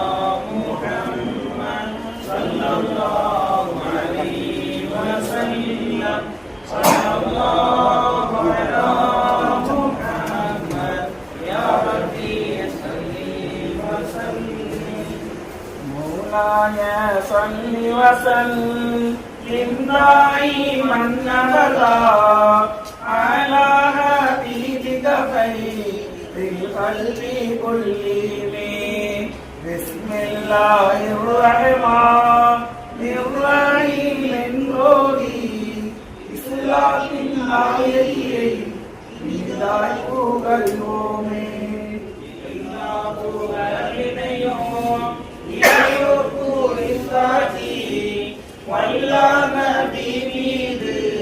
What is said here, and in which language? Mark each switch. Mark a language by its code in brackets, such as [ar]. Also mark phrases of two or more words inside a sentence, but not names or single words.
[ar] محمد صلى الله عليه وسلم صلى الله على محمد يا ربي صل وسلم مولاي صل وسلم دائما ابدا على حبيبك خير الخلق كلهم بسم الله الرحمن الرحيم نوري [ta] இஸ்லாத்தின் ஆயையை நீதாய் புகழ்வோமே எல்லா புகழினையும் இறையோர்க்கு இஸ்லாத்தி வல்லா நபி மீது